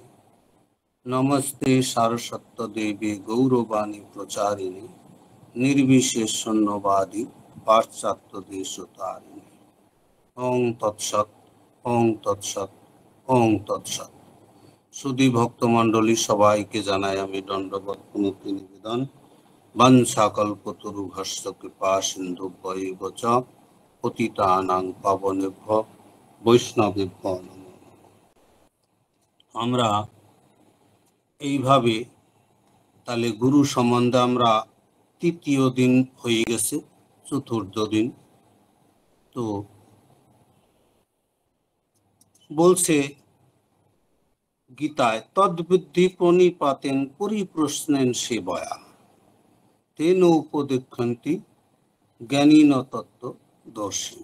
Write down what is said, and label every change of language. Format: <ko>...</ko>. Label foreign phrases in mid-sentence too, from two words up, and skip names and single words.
<sa>নমস্তে সারস্বত দেবী গৌরবাণী প্রচারিণী নির্বিশেষ শূন্যবাদী পাশ্চাত্য দেশ তারিণী। ওং তৎসৎ, ওং তৎসৎ, ওং তৎসৎ।</sa> <bn>সুধী ভক্তমণ্ডলী সবাইকে জানাই আমি দণ্ডবত প্রণতি নিবেদন।</bn> <sa>বাঞ্ছাকল্পতরুভ্যশ্চ কৃপা সিন্ধুভ্যৈব চ পতিতানাং পাবনেভ্যো বৈষ্ণবেভ্যো নমো নমঃ।</sa> <bn>আমরা এইভাবে তাহলে গুরু সম্বন্ধে আমরা তৃতীয় দিন হয়ে গেছে, চতুর্থ দিন। তো বলছে গীতায়,</bn> <sa>তদ্বুদ্ধি প্রণিপাতেন পরিপ্রশ্নেন সেবয়া তেন উপদেক্ষন্তি জ্ঞানীন তত্ত্ব দর্শী।</sa>